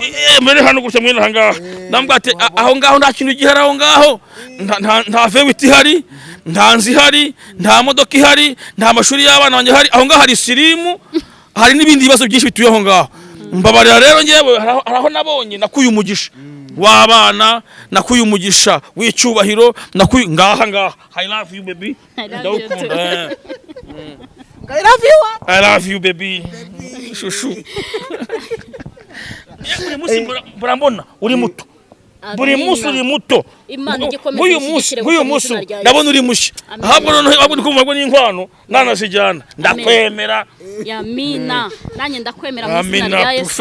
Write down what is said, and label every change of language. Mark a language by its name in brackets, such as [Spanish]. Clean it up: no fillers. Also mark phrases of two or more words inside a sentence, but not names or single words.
[Kinyarwanda] mbere hano gucya mwene hangaha. Nambwa ati aho ngaho nta kintu gihari, aho ngaho nta vewiti ihari, nta nzi ihari, nta modoka ihari, nta mashuri y'abana banjye hari. Aho ngaho hari sirimu, hari n'ibindi bibazo byinshi bituye aho ngaho. Mbabarira rero ngewe haraho nabonye nakuye umugisha w'abana, nakuye umugisha w'icyubahiro, nakuye ngaha. [English] I love you baby, ndawukunda. I love you what? I love you baby, shushu. [Kinyarwanda] Buri munsi burambona uri muto, buri munsi uri muto. Uyu munsi ndabona uri mushya, ahubwo ndikumva n'inkwano nanazijyana. Ndakwemera Yamina, nanjye ndakwemera mu izina rya Yesu.